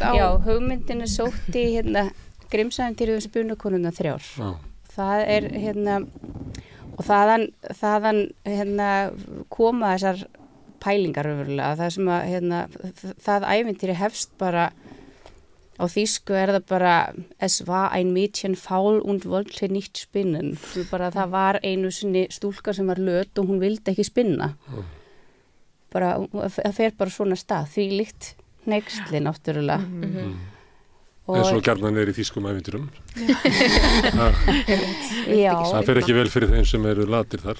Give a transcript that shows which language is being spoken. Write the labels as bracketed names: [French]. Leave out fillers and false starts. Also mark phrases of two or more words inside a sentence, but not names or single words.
[Icelandic] Já, hugmyndin er sótt í, Grimsævintýrið spunakonuna 3. Það er og þaðan koma þessar pælingar öfurlega, það sem að það ævintýri hefst bara á þýsku er það bara [German] es war ein Mädchen faul und wollte nicht spinnen [Icelandic] það var einu sinni stúlka sem var löt og hún vildi ekki spinna bara, það fer bara svona stað því líkt hneyksli náttúrulega eins og gjarnan er í þýskum ævintýrum. Það fer ekki vel fyrir þeim sem eru latir þar.